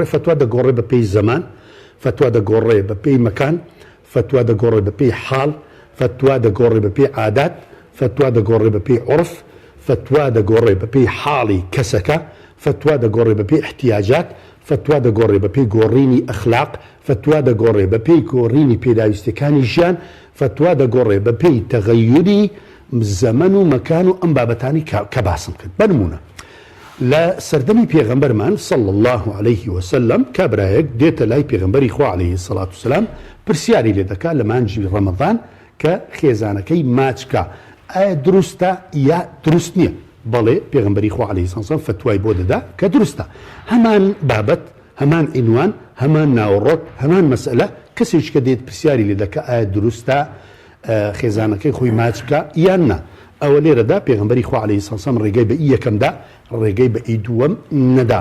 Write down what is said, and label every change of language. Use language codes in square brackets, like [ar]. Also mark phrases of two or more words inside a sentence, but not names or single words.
[ckb] فتوى دەگۆڕێ بە پێی زەمان، فتوى دەگۆڕێ بە پێی مەکان، فتوى دەگۆڕێ بە پێی حاڵ، فتوى دەگۆڕێ بە پێی عادات، فتوى دەگۆڕێ بە پێی عرف، فتوى دەگۆڕێ بە پێی حاڵی کەسەکە، فتوى دەگۆڕێ بە پێی احتیاجات، فتوى دەگۆڕێ بە پێی گۆڕینی ئەخلاق، فتوى دەگۆڕێ بە پێی گۆڕینی پێداویستەکانی ژیان، فتوى دەگۆڕێ بە پێی تەغەیوری زەمن و مەکان و ئەم بابەتانی کە باسم کرد. بنمونە لە سەردەمی پێغەمبەرمان [ar] صلی الله عليه وسلم [ckb] کابرایەک دێتە لای پێغەمبەری خوا [ar] عليه الصلاة والسلام [ckb] پرسیاری لێ دەکات لە مانجی ڕەمەضان کە خێزانەکەی ماچکە ئایا دروستە یا دروست نییە؟ بەڵێ پێغەمبەری خوا [ar] عليه الصلاة والسلام [ckb] فتوای بۆ دەدا کە دروستە. هەمان بابەت، هەمان عنوان، هەمان ناوەڕۆک، هەمان مەسئلە کەسێک کە دێت پرسیاری لێ دەکات ئایا دروستە خێزانەکەی خۆی ماچکە یان نا. ئەوە لێرەدا پێغەمبەری خوا [ar] عەلەیهی سەلام [ckb] ڕێگەی بە یەکەمدا ڕێگەی بە دووەم نەدا.